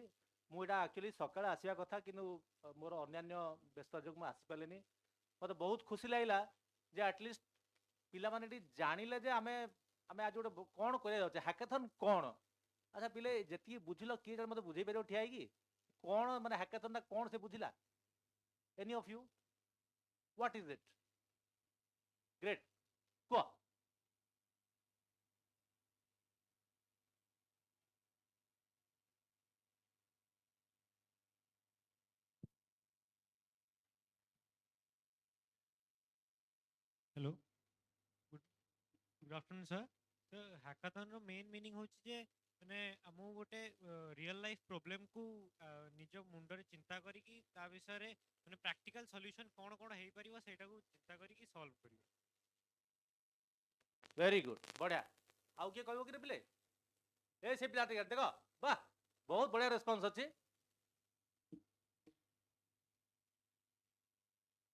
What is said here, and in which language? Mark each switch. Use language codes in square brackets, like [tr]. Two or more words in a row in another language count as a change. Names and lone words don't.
[or] ମୁଁ ଏଇଟା ଆକ୍ଚୁଆଲି ସକାଳେ ଆସିବା କଥା କିନ୍ତୁ ମୋର ଅନ୍ୟାନ୍ୟ ବ୍ୟସ୍ତ ଯୋଗୁଁ ମୁଁ ଆସିପାରିଲିନି। ମୋତେ ବହୁତ ଖୁସି ଲାଗିଲା ଯେ ଆଟଲିଷ୍ଟ ପିଲାମାନେ ଏଠି ଜାଣିଲେ ଯେ ଆମେ ଆଜି ଗୋଟେ କ'ଣ କରିବା ଯାଉଛେ ହ୍ୟାକାଥନ୍ କ'ଣ। ଆଚ୍ଛା ପିଲେ ଯେତିକି ବୁଝିଲ କିଏ ଜଣେ ମୋତେ ବୁଝେଇ ପାରିବ ଠିଆ ହେଇକି କ'ଣ ମାନେ ହ୍ୟାକାଥନ୍ଟା କ'ଣ ସେ ବୁଝିଲା? [en] Any of you? What is it? [or] Great. କୁହ। [en] Hello. Good afternoon, sir. [or] So hackathon ର [en] main meaning [or] ହେଉଛି ଯେ ମାନେ ଆମକୁ ଗୋଟେ [en] real life problem [or] କୁ ନିଜ ମୁଣ୍ଡରେ ଚିନ୍ତା କରିକି ତା ବିଷୟରେ ମାନେ [en] practical solution [or] କ'ଣ କ'ଣ ହେଇପାରିବ ସେଇଟାକୁ ଚିନ୍ତା କରିକି solve କରିବ। [en] very good [or] ବଢ଼ିଆ। ଆଉ କିଏ କହିବ କି ପିଲେ ଏ ସେ ପିଲା ଦେଖ ବାଃ ବହୁତ ବଢ଼ିଆ ରେସ୍ପନ୍ସ ଅଛି।